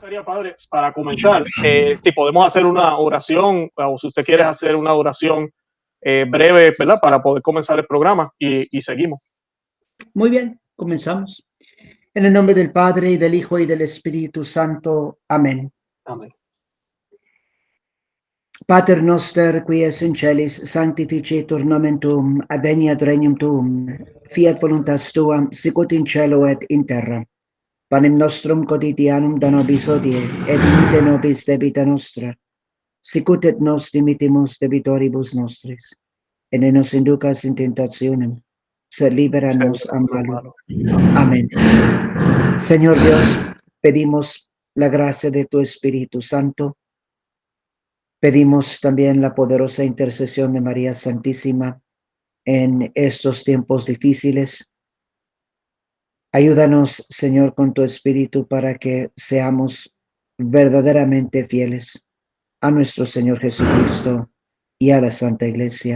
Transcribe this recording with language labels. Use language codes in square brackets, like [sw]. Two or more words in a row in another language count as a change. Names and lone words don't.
[es] Padre, para comenzar, si podemos hacer una oración, o si usted quiere hacer una oración breve, ¿verdad? Para poder comenzar el programa y seguimos. Muy bien, comenzamos. En el nombre del Padre, y del Hijo, y del Espíritu Santo. Amén. Amén. [la] Pater noster, qui es in celis, sanctificetur nomen tuum, adveniat regnum tuum, fiat voluntas tuam, sicut in cielo et in terra. Panem nostrum quotidianum da nobis hodie, et dimitte nobis debita nostra, sicut et nos dimitimus debitoribus nostris. Et ne nos inducas in tentationem, sed liberanos a malo. [es] Amén. Señor Dios, pedimos la gracia de tu Espíritu Santo. Pedimos también la poderosa intercesión de María Santísima en estos tiempos difíciles. Ayúdanos, Señor, con tu Espíritu para que seamos verdaderamente fieles a nuestro Señor Jesucristo y a la Santa Iglesia.